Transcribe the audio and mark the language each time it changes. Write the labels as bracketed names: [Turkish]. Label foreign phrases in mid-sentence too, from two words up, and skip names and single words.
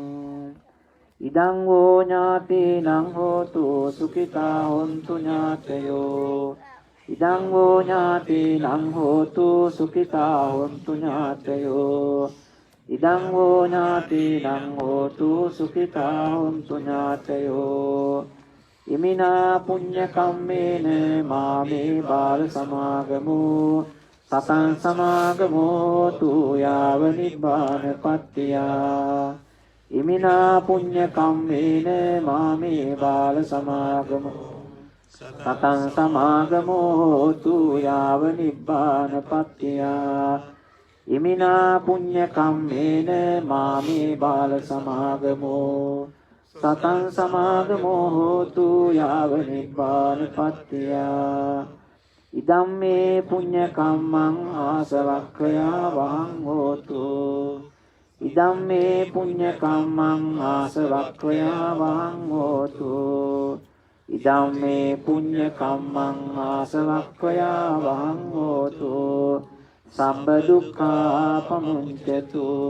[Pali] ඉදං වූ ඥාතීනං හෝතු සුඛිතා හොන්තු ඥාතයෝ ඉදං වූ ඥාතීනං හෝතු සුඛිතා හොන්තු ඥාතයෝ ඉදං වූ ඥාතීනං හෝතු සුඛිතා හොන්තු ඥාතයෝ ඉමිනා පුඤ්ඤ කම්මේන මාමේ බාල සමාගමෝ සතං සමාගමෝ තු යාව නිබ්බාන පත්තියා ඉමිනා පුඤ්ඤ කම්මේන මාමේ බාල සමාගමෝ සතං සමාගමෝ තු යාව නිබ්බාන පත්තියා ඉමිනා පුඤ්ඤ කම්මේන මාමේ බාල සමාගමෝ සතං සමාගමෝ තු යාව නිබ්බාන පත්තියා ඉදම් මේ පුඤ්ඤ කම්මං ආසවක්ඛයා වහං හෝතු ඉදම් මේ පුඤ්ඤ කම්මං ආසවක්ඛයා වහං හෝතු ඉදම් මේ පුඤ්ඤ කම්මං ආසවක්ඛයා වහං හෝතු සබ්බ දුක්ඛා පමුඤ්චතු